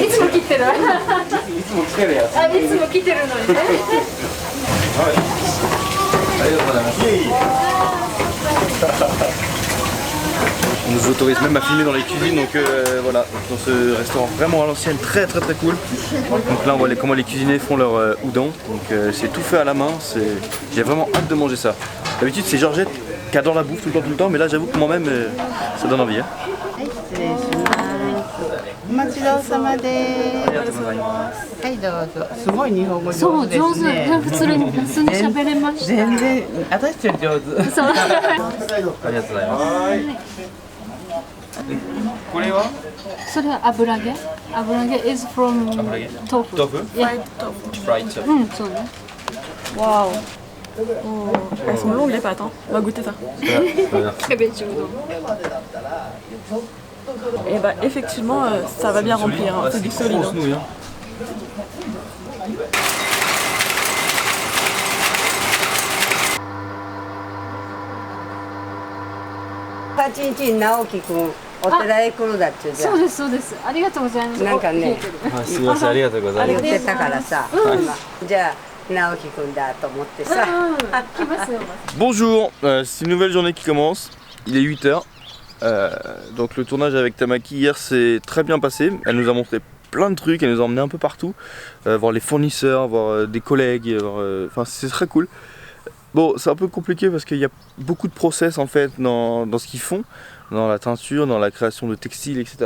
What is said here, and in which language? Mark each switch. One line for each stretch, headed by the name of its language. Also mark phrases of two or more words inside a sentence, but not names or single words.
Japanese: いつも切ってる。あ、いつも来てるやつ。いつも切ってるのにね。ありがとうございます。
French: On nous autorise même à filmer dans les cuisines, donc voilà, dans ce restaurant vraiment à l'ancienne, très cool. Donc là on voit comment les cuisiniers font leur udon, donc c'est tout fait à la main, j'ai vraiment hâte de manger ça. D'habitude c'est Georgette qui adore la bouffe tout le temps, mais là j'avoue que moi-même ça donne envie.
Japanese: お待ちどうさまでありがとうございます。はいどうぞ。すごい日本語そう上手ですね。上手。普通に喋れました。全然私より上手。そう。す。ありがとうございます。これはそれは油揚げ。油揚げ
English: is from
Japanese: 油揚げ豆腐。豆腐
English: Yeah. Fried tofu.
Japanese: うん、そうね。
French: Waouh. Oh, elles sont longues les pâtes, hein. On va goûter ça.
Japanese: キャベツうどん。
French: Et bah effectivement ça va bien remplir, hein. C'est du solide. Grosse nouille,
Japanese: 18 日に直樹くんお寺へ来るだっちゅうじゃん。そうですそうです。ありがとうございます。なんかねお冷えてるあ、すみません、ありがとうございます。言ってたからさ、じゃあ直樹くんだと思ってさ。来ますよ。
French: Bonjour, c'est une nouvelle journée qui commence. Il est 8h. Donc le tournage avec Tamaki hier s'est très bien passé. Elle nous a montré plein de trucs, elle nous a emmené un peu partout, voir les fournisseurs, voir des collègues, enfin c'est très cool. Bon, c'est un peu compliqué parce qu'il y a beaucoup de process en fait dans ce qu'ils font, dans la teinture, dans la création de textiles, etc.